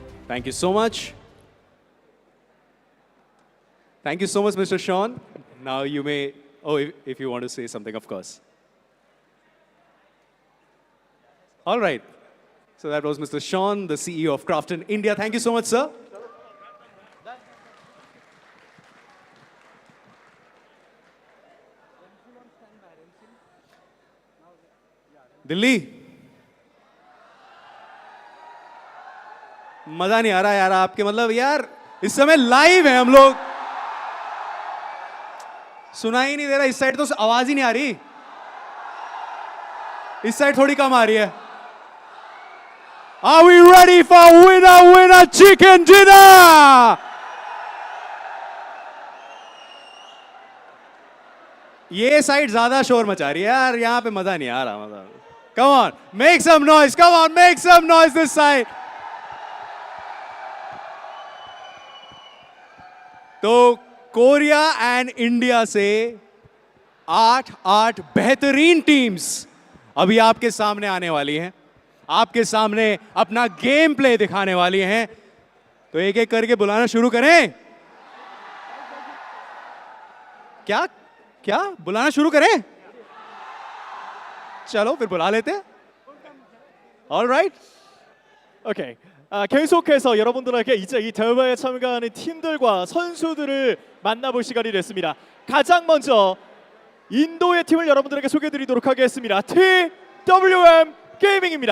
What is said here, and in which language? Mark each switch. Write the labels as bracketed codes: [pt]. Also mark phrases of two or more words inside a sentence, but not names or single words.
[en] Thank you so much. Thank you so much, Mr. Sean. Now you may, if you want to say something, of course. All right. So that was Mr. Sean, the CEO of Crafton India. Thank you so much, sir. [hi] दिल्ली मजा नहीं आ रहा यार आपके, मतलब यार इस समय लाइव है हम लोग, सुना ही नहीं दे रहा। इस साइड तो आवाज ही नहीं आ रही, इस साइड थोड़ी कम आ रही है। [en] Are we ready for winner chicken dinner? [hi] ये साइड ज्यादा शोर मचा रही है यार, यहाँ पे मजा नहीं आ रहा। [en] मतलब come on, make some noise, come on, make some noise this side. [hi] तो कोरिया एंड इंडिया से 8 बेहतरीन टीम्स अभी आपके सामने आने वाली हैं, आपके सामने अपना [en] game play [hi] दिखाने वाली हैं। तो एक एक करके बुलाना शुरू करें। क्या बुलाना शुरू करें? चलो फिर बुला लेते हैं। [en] All right. [ko] 오케이. 계속해서 여러분들에게 이제 이 대회에 참가하는 팀들과 선수들을 만나볼 시간이 됐습니다. 가장 먼저 인도의 팀을 여러분들에게 소개해드리도록 하겠습니다. TWM 게이밍입니다.